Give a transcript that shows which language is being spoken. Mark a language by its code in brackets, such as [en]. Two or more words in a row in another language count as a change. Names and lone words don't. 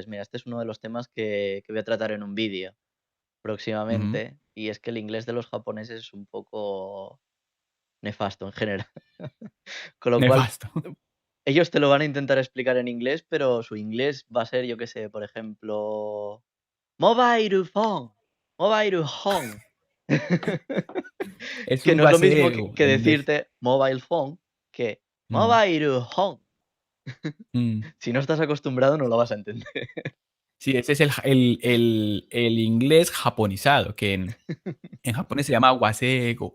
[es] Mira, este es uno de los temas que voy a tratar en un vídeo Ujú. próximamente, y es que el inglés de los japoneses es un poco nefasto en general. Con lo cual, Nefasto. ellos te lo van a intentar explicar en inglés, pero su inglés va a ser, yo qué sé, por ejemplo, [en] mobile phone, mobile phone. [es] Es Que un no es lo mismo que, guaseo que en inglés. decirte [en] mobile phone [es] que Mm, [en] mobile phone. mm. [es] Si no estás acostumbrado, no lo vas a entender. Sí, ese es el inglés japonizado, que en japonés se llama wasego.